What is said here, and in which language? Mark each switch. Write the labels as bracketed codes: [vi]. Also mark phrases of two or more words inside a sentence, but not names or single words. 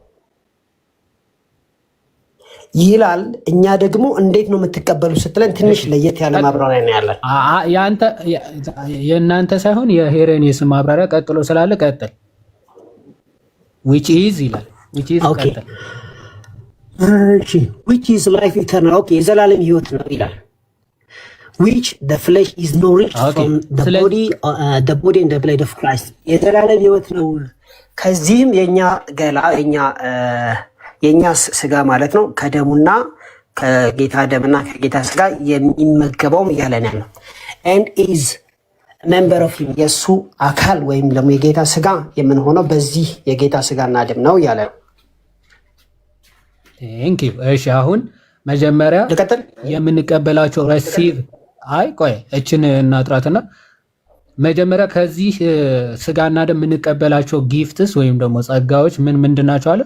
[am] ይላል። እኛ ደግሞ እንዴት ነው የምትቀበሉ ስትለን ትንሽ ለየት ያለ ማብራሪያ ነው ያለን። የእናንተ ሳይሆን የሄሬኔስ ማብራሪያ ቀጥሎ ስላለ ቀጥል። [en] which is [am] ይላል ቀጥል። [en] which is life eternal [am] የዘላለም ህይወት ነው ይላል። [en] which the flesh is nourished from the body and the blood of Christ [am] የዘላለም ህይወት ነው ከዚህም የኛ ገላ የኛ ስጋ ማለት ነው ከደሙና ከጌታ ደምና ከጌታ ስጋ የሚመገበውም እያለን ያለው [en] and is member of him [am] የሱ አካል ወይም ደግሞ የጌታ ስጋ የምንሆነው በዚህ የጌታ ስጋና ደም ነው እያለ ነው። [en] thank you። [am] እሺ አሁን መጀመሪያ የምንቀበላቸው ሪሲቭ ቆይ እችን እናጥራትና መጀመሪያ ከዚህ ስጋና ደም የምንቀበላቸው ጊፍትስ ወይም ደግሞ ጸጋዎች ምንድን ናቸው አለ?